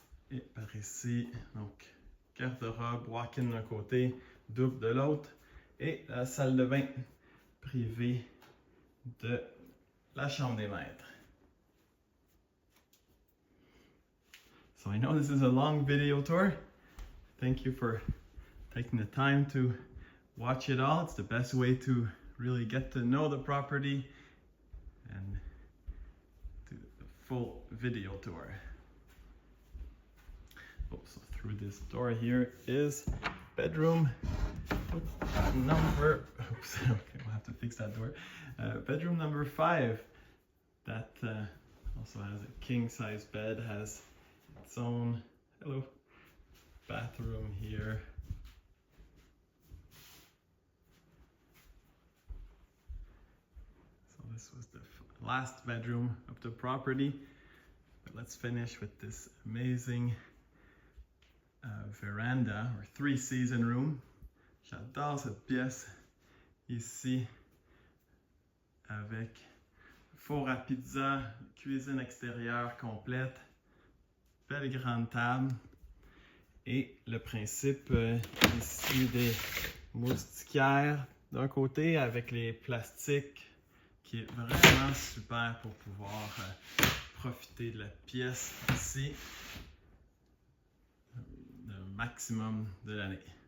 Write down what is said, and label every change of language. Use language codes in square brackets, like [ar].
[fr] Et par ici, donc, garde-robe, walk-in d'un côté, double de l'autre, et la salle de bain privée de la chambre des maîtres. [en] So I know this is a long video tour. Thank you for taking the time to watch it all. It's the best way to really get to know the property and do the full video tour. Oh, so through this door here is bedroom number, oops, okay, we'll have to fix that door. Bedroom number 5 that also has a king size bed, has its own, hello, bathroom here. So this was the last bedroom of the property, but let's finish with this amazing veranda, or three-season room. [fr] J'adore cette pièce ici avec four à pizza, cuisine extérieure complète, belle grande table et le principe ici des moustiquaires d'un côté avec les plastiques qui est vraiment super pour pouvoir profiter de la pièce ici le maximum de l'année.